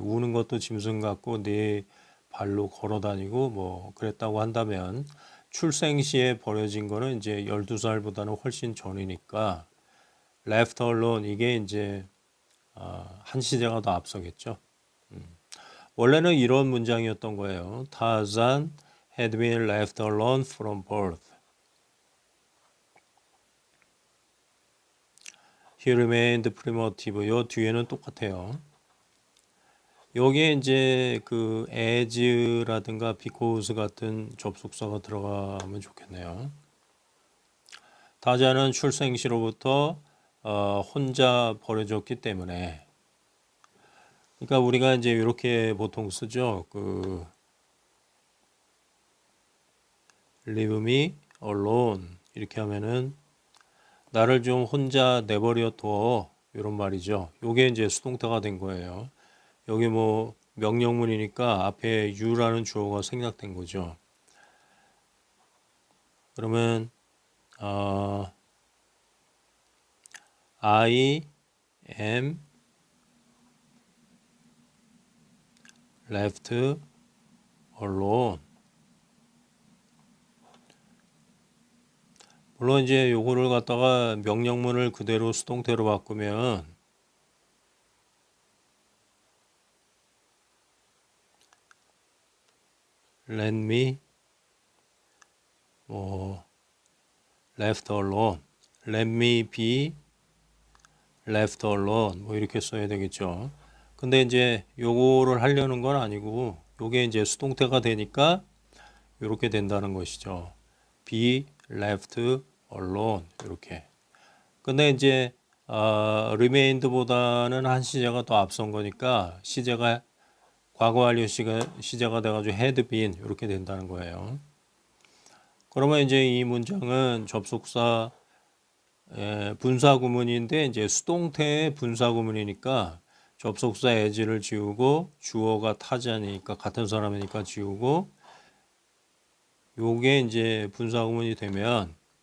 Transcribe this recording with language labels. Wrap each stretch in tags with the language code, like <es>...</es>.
<ko>우는 것도 짐승 같고 네 발로 걸어 다니고 뭐 그랬다고 한다면 출생 시에 버려진 거는 이제 12살보다는 훨씬 전이니까 left alone 이게 이제 한 시제가 더 앞서겠죠. 원래는 이런 문장이었던 거예요.</ko> <en>Tarzan had been left alone from birth. He remained primitive.</en> <ko>요 뒤에는 똑같아요. 여기에 이제 그 as라든가 because 같은 접속사가 들어가면 좋겠네요. 타자는 출생시로부터 혼자 버려졌기 때문에 그러니까 우리가 이제 이렇게 보통 쓰죠. 그</ko> <en>leave me alone</en> <ko>이렇게 하면은 나를 좀 혼자 내버려 둬 이런 말이죠. 요게 이제 수동태가 된 거예요. 여기 뭐 명령문이니까 앞에 you라는 주어가 생략된 거죠.</ko> <en>그러면 I am left alone.</en> <ko>물론 이제 요거를 갖다가 명령문을 그대로 수동태로 바꾸면</ko> <en>let me left alone, let me be left alone</en> <ko>뭐 이렇게 써야 되겠죠. 근데 이제 요거를 하려는 건 아니고 요게 이제 수동태가 되니까 이렇게 된다는 것이죠.</ko> <en>be left alone 이렇게.</en> <ko>근데 이제 remained보다는 한 시제가 더 앞선 거니까 시제가 과거 완료 시제가 돼가지고 had been 이렇게 된다는 거예요. 그러면 이제 이 문장은 접속사 분사 구문인데 이제 수동태의 분사 구문이니까 접속사 as를 지우고 주어가 타자니까 같은 사람이니까 지우고 요게 이제 분사 구문이 되면</ko>